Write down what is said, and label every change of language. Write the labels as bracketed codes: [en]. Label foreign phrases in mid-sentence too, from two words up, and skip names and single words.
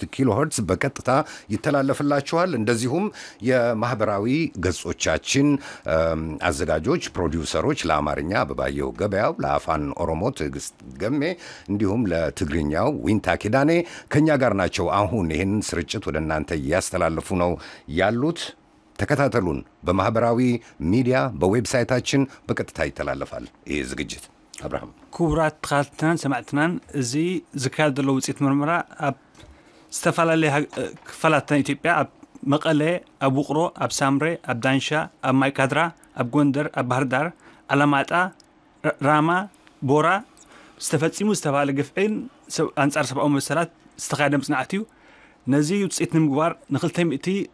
[am] ኪሎ ሄርትዝ በቀጥታ ይተላለፍላችኋል። እንደዚሁም የማህበራዊ ገጾቻችን አዘጋጆች ፕሮዲውሰሮች ለአማርኛ በባየው ገበያው፣ ለአፋን ኦሮሞ ትዕግስት ገሜ እንዲሁም ለትግርኛው ዊንታ ኪዳኔ ከኛ ጋር ናቸው። አሁን ይህን ስርጭት ወደ እናንተ እያስተላለፉ ነው ያሉት። ተከታተሉን። በማህበራዊ ሚዲያ በዌብሳይታችን በቀጥታ ይተላለፋል ይህ ዝግጅት። አብርሃም [ti] ኩብራት ተኻልትናን ሰማዕትናን እዚ ዝካየድ ዘሎ ውፅኢት ምርመራ ኣብ ዝተፈላለዩ ክፋላት ኢትዮጵያ ኣብ መቐለ፣ ኣብ ውቕሮ፣ ኣብ ሳምሬ፣ ኣብ ዳንሻ፣ ኣብ ማይካድራ፣ ኣብ ጎንደር፣ ኣብ ባህር ዳር፣ አላማጣ፣ ራማ፣ ቦራ ዝተፈፂሙ ዝተባሃለ ግፍዕን አንጻር ሰብአዊ መሰላት ዝተኻየደ ምጽናዕት እዩ። ነዚ ውፅኢት ንምግባር ን200